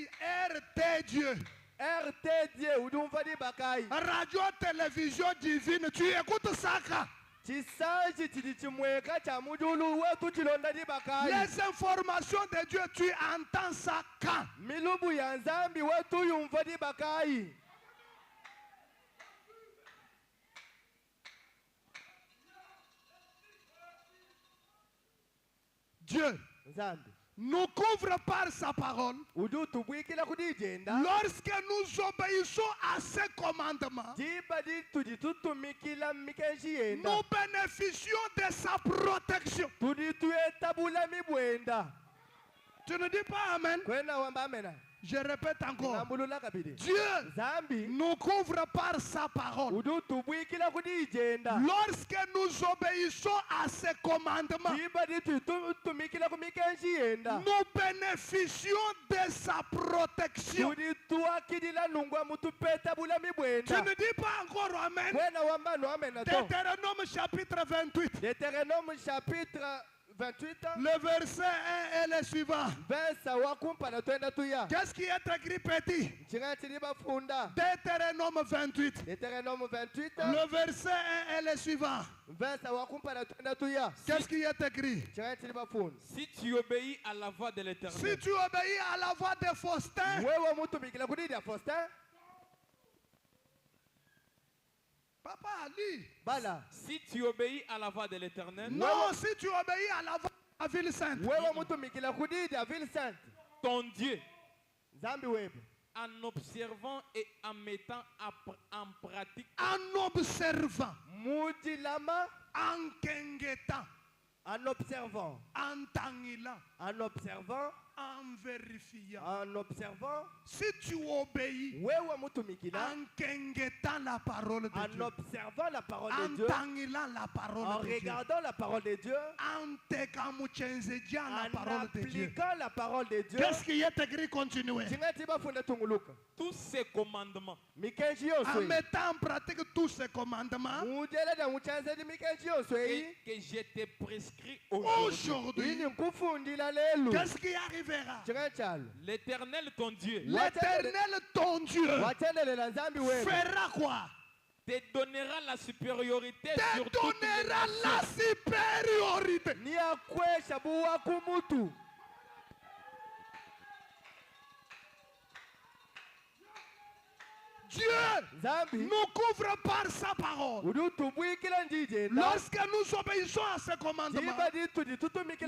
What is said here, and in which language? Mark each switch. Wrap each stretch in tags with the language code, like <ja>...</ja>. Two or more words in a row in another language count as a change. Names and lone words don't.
<fr>RT Dieu.</fr> <lua>RTD udumva di bakai</lua> <fr>Radio Télévision Divine, tu écoutes ça quand?</fr> <lua>chisanji chili chimweka cha mudulu wetu chilonda di bakai</lua> <fr>Les informations de Dieu, tu entends ça quand?</fr> <lua>milubu ya nzambi wetu yumva di bakai</lua> <fr>Dieu</fr> <lua>nzambi</lua> <fr>nous couvre par sa parole.</fr> <lua>udu tubwikila kudijenda</lua> <fr>Lorsque nous obéissons à ses commandements,</fr> <lua>jiba di tuditutumikila mikenshi yenda</lua> <fr>nous bénéficions de sa protection.</fr> <lua>tudi tuyetabula mibwenda</lua> <fr>Tu ne dis pas Amen?</fr> <lua>kwena wamba amena</lua> <fr>Je répète encore.</fr> <lua>ngambulula kabidi</lua> <fr>Dieu</fr> <lua>nzambi</lua> <fr>nous couvre par sa parole.</fr> <lua>udu tubwikila kudijenda</lua> <fr>Lorsque nous obéissons à ses commandements,</fr> <lua>jiba di tutumikila kumikenshi yenda</lua> <fr>nous bénéficions de sa protection.</fr> <lua>tudi tuwakidila nungwa mutupetabula</lua> <fr>Tu</fr> <lua>mibwenda</lua> <fr>ne dis pas encore Amen?</fr> <lua>kwena wamba no amena to</lua> <fr>Deutéronome chapitre 28, Deutéronome chapitre 28 le verset 1 et le suivant.</fr> <lua>versa wakumpana twenda tuya</lua> <fr>Qu'est-ce qui est écrit petit?</fr> <lua>chinga chili bafunda</lua> <fr>Deutéronome 28, Deutéronome 28 le verset 1 et le suivant.</fr> <lua>versa wakumpana twenda tuya</lua> <fr>Qu'est-ce qui est écrit?</fr> <lua>chinga chili bafunda</lua> <fr>Si tu obéis à la voix de l'Éternel, Si tu obéis à la voix de Faustin,</fr> <lua>wewe mutumikila kudida Faustin</lua> <fr>Papa Ali.</fr> <lua>bala</lua> <fr>si tu obéis à la voix de l'Éternel, Non, si tu obéis à la voix de la ville sainte.</fr> <lua>wewe mutumikila kudida</lua> <fr>ville sainte ton Dieu,</fr> <lua>zambi webe</lua> <fr>en observant et en mettant en pratique En observant,</fr> <lua>mujilama</lua> <fr>en kengetant, en observant en tangilant, en observant en vérifiant. en observant Si tu obéis</fr> <lua>wewe mutumikila</lua> <fr>en kengetant la parole de en Dieu, observant la parole de en Dieu tangilant la en parole de Dieu, regardant la parole de Dieu en tekamuchenzejant la en parole de Dieu. appliquant la parole de Dieu Qu'est-ce qui est écrit? Continuez.</fr> <lua>chinga chibafunda tunguluka</lua> <fr>tous ces commandements</fr> <lua>mikenshi</lua> <fr>En</fr> <lua>yoswe</lua> <fr>mettant en pratique tous ces commandements,</fr> <lua>mujeleda muchanzedi mikenshi yoswe</lua> <fr>que je t'ai prescrit aujourd'hui. aujourd'hui,</fr> <lua>ini nkufundila lelu</lua> <fr>qu'est-ce qui arrivera?</fr> <lua>chinga chalo</lua> <fr>L'Éternel, ton Dieu, L'Éternel, ton Dieu,</fr> <lua>wachendelela nzambi wewe</lua> <fr>fera quoi? te donnera la supériorité Te sur toutes les donnera la nations. supériorité.</fr> <lua>ni akwesha buwa kumutu</lua> <fr>Dieu</fr> <lua>nzambi</lua> <fr>nous couvre par sa parole.</fr> <lua>udutubwikila njije</lua> <fr>Lorsque nous obéissons à ses commandements,</fr> <lua>jibadi tuditutumikila</lua>